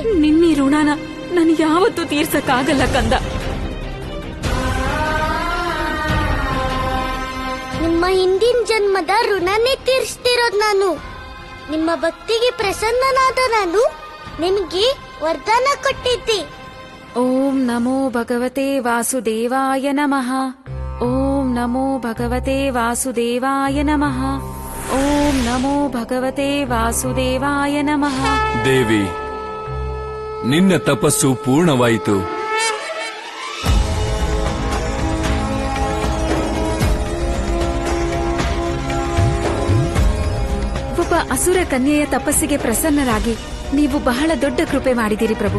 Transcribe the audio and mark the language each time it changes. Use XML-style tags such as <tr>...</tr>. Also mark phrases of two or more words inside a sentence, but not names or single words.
<kn>ನಿನ್ನ ಋಣನ ನನ್ ಯಾವತ್ತೂ ತೀರ್ಸಕ್ಕಾಗಲ್ಲ ಕಂದ. ನಿಮ್ಮ ಹಿಂದಿನ ಜನ್ಮದ ಋಣನೇ ತೀರಿಸ್ತಿರೋದ್ ನಾನು. ನಿಮ್ಮ ಭಕ್ತಿಗೆ ಪ್ರಸನ್ನನಾದ ನಾನು ನಿಮ್ಗೆ ವರದಾನ ಕೊಟ್ಟಿದ್ದೆ.</kn> <sa>ಓಂ ನಮೋ ಭಗವತೆ ವಾಸುದೇವಾಯ ನಮಃ. ಓಂ ನಮೋ ಭಗವತೆ ವಾಸುದೇವಾಯ ನಮಃ. ಓಂ ನಮೋ ಭಗವತೆ ವಾಸುದೇವಾಯ ನಮಃ.</sa> <kn>ದೇವಿ, ನಿನ್ನ ತಪಸ್ಸು ಪೂರ್ಣವಾಯಿತು. ಒಬ್ಬ ಅಸುರ ಕನ್ಯೆಯ ತಪಸ್ಸಿಗೆ ಪ್ರಸನ್ನರಾಗಿ ನೀವು ಬಹಳ ದೊಡ್ಡ ಕೃಪೆ ಮಾಡಿದಿರಿ ಪ್ರಭು.</kn>